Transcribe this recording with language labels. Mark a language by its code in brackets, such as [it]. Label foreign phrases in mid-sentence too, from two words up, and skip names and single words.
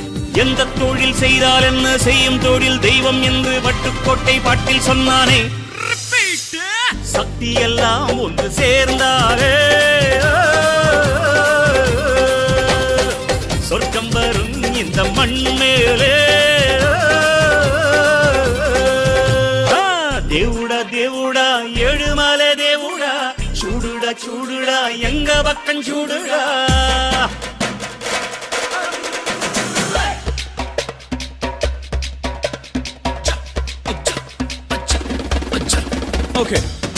[ta] எந்த தொழில் செய்தால் என்ன செய்யும் தொழில் தெய்வம் என்று வட்டுக்கோட்டை பாட்டில் சொன்னானே. சக்தி எல்லாம் ஒன்று சேர்ந்தாரே சொர்க்கம் வரும் இந்த மண் மேலே. [te] దేవుడా దేవుడా ఏడుమల దేవుడా చూడుడా చూడుడా [ta] எங்க பக்கம் [te] చూడుడా. Okay.